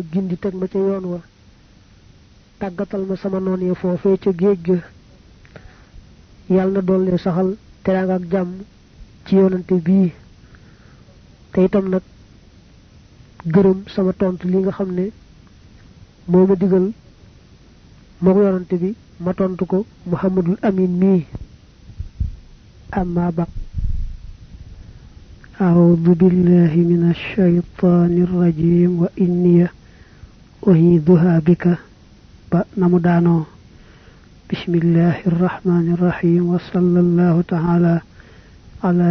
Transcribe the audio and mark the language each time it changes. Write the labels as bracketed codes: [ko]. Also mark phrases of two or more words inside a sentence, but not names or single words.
[wo] gindi teg ma ca yoon wa tàggatal ma sama noon ya foofee ca géej ga yàlla na doole saxal teraanga ak jàmm ci yonante bii te itam nag gërëm sama tontu li nga xam ne moo ma digal moo ko yonante bi ma tontu ko Muhammadul Amin mii amma ba [ar] أعوذ بالله من الشيطان الرجيم وإني أعيذها بك نمدانو بسم الله الرحمن الرحيم وصلى الله تعالى على